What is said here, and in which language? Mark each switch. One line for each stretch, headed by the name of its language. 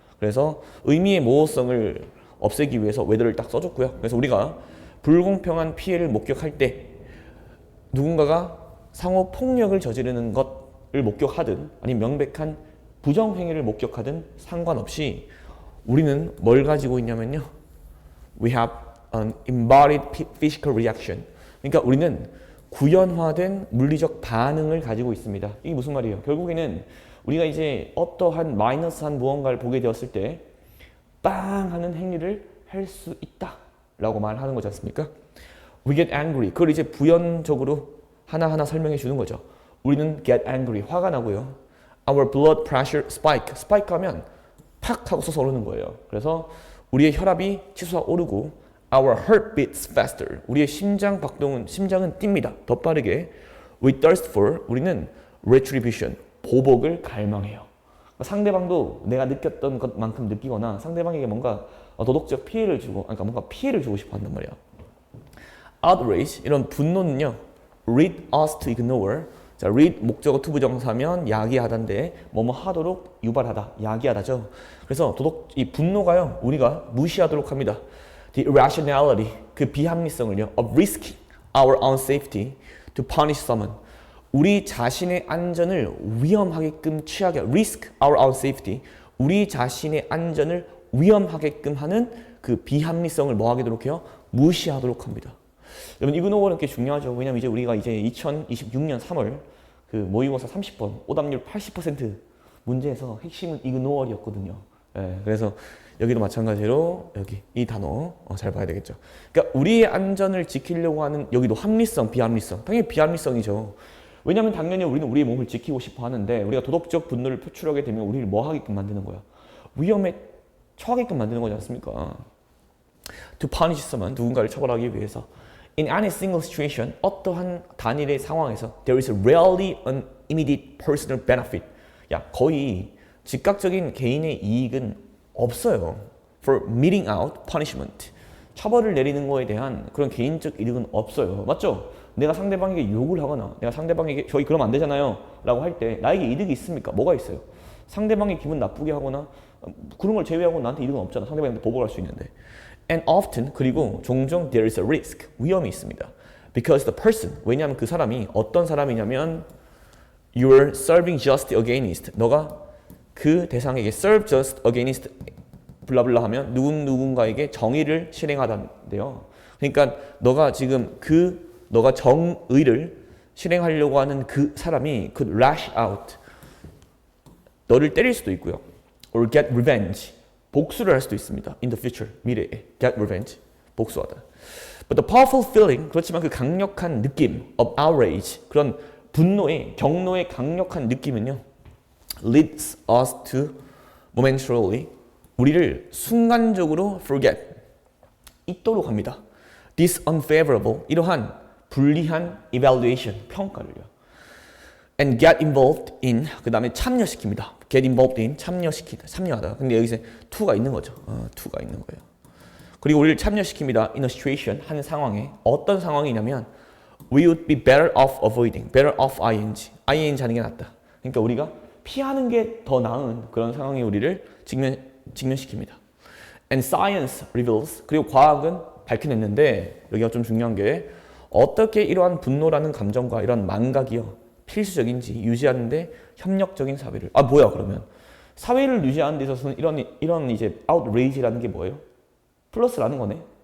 Korean: 그래서 의미의 모호성을 없애기 위해서 whether를 딱 써줬고요. 그래서 우리가 불공평한 피해를 목격할 때 누군가가 상호 폭력을 저지르는 것을 목격하든 아니면 명백한 부정행위를 목격하든 상관없이 우리는 뭘 가지고 있냐면요.
English: We have an embodied physical reaction.
Korean: 그러니까 우리는 구현화된 물리적 반응을 가지고 있습니다. 이게 무슨 말이에요? 결국에는 우리가 이제 어떠한 마이너스한 무언가를 보게 되었을 때 빵 하는 행위를 할 수 있다 라고 말하는 거지 않습니까?
English: We get angry.
Korean: 그걸 이제 부연적으로 하나하나 설명해 주는 거죠. 우리는
English: get angry.
Korean: 화가 나고요.
English: Our blood pressure spike.
Korean: spike 하면 팍 하고 솟아오르는 거예요. 그래서 우리의 혈압이 치솟아 오르고
English: Our heart beats faster.
Korean: 우리의 심장 박동은, 심장은 뜁니다. 더 빠르게.
English: We thirst for
Korean: 우리는
English: retribution
Korean: 보복을 갈망해요. 상대방도 내가 느꼈던 것만큼 느끼거나 상대방에게 뭔가 도덕적 피해를 주고 그러니까 뭔가 피해를 주고 싶어 한단 말이야. Outrage 이런 분노는요.
English: Lead us to ignore.
Korean: 자, lead 목적어 투부정사면 야기하다인데 뭐뭐 하도록 유발하다, 야기하다죠. 그래서 이 분노가요. 우리가 무시하도록 합니다.
English: The irrationality
Korean: 그 비합리성을요.
English: Of risking our own safety to punish someone.
Korean: 우리 자신의 안전을 위험하게끔 취하게
English: risk our own safety.
Korean: 우리 자신의 안전을 위험하게끔 하는 그 비합리성을 뭐 하도록 해요? 무시하도록 합니다. 여러분 이그노어는 꽤 중요하죠. 왜냐면 이제 우리가 이제 2026년 3월 그 모의고사 30번 오답률 80% 문제에서 핵심은 이그노어였거든요. 예, 그래서 여기도 마찬가지로 여기 이 단어 잘 봐야 되겠죠. 그러니까 우리의 안전을 지키려고 하는 여기도 합리성, 비합리성. 당연히 비합리성이죠. 왜냐하면 당연히 우리는 우리의 몸을 지키고 싶어 하는데 우리가 도덕적 분노를 표출하게 되면 우리를 뭐 하게끔 만드는 거야? 위험에 처하게끔 만드는 거지 않습니까?
English: To punish someone,
Korean: 누군가를 처벌하기 위해서.
English: In any single situation,
Korean: 어떠한 단일의 상황에서
English: there is rarely an immediate personal benefit.
Korean: 야, 거의 즉각적인 개인의 이익은 없어요.
English: For meting out punishment.
Korean: 처벌을 내리는 거에 대한 그런 개인적 이득은 없어요. 맞죠? 내가 상대방에게 욕을 하거나 내가 상대방에게 저희 그러면 안 되잖아요 라고 할 때 나에게 이득이 있습니까? 뭐가 있어요? 상대방이 기분 나쁘게 하거나 그런 걸 제외하고 나한테 이득은 없잖아. 상대방한테 보복할 수 있는데.
English: And often
Korean: 그리고 종종
English: there is a risk
Korean: 위험이 있습니다.
English: Because the person
Korean: 왜냐하면 그 사람이 어떤 사람이냐면
English: you're serving just against
Korean: 너가 그 대상에게
English: serve just against
Korean: 블라블라 하면 누군가에게 정의를 실행하다인데요. 그러니까 너가 지금 너가 정의를 실행하려고 하는 그 사람이
English: could lash out
Korean: 너를 때릴 수도 있고요.
English: or get revenge
Korean: 복수를 할 수도 있습니다.
English: in the future
Korean: 미래에
English: get revenge
Korean: 복수하다.
English: But the powerful feeling
Korean: 그렇지만 그 강력한 느낌
English: of outrage
Korean: 그런 경노의 강력한 느낌은요
English: leads us to momentarily
Korean: 우리를 순간적으로 forget 잊도록 합니다.
English: This unfavorable
Korean: 이러한 불리한 evaluation 평가를요.
English: And get involved in
Korean: 그 다음에 참여시킵니다.
English: Get involved in
Korean: 참여하다. 근데 여기서 to가 있는 거죠. to가 있는 거예요. 그리고 우리를 참여시킵니다.
English: In a situation
Korean: 한 상황에 어떤 상황이냐면
English: we would be better off avoiding. better off ing. ing
Korean: 하는 게 낫다. 그러니까 우리가 피하는 게 더 나은 그런 상황에 우리를 직면시킵니다.
English: And science reveals
Korean: 그리고 과학은 밝혀냈는데 여기가 좀 중요한 게 어떻게 이러한 분노라는 감정과 이런 망각이요 필수적인지 유지하는데 협력적인 사회를 뭐야 그러면 사회를 유지하는 데 있어서는 이런 이제 outrage라는 게 뭐예요? 플러스라는 거네.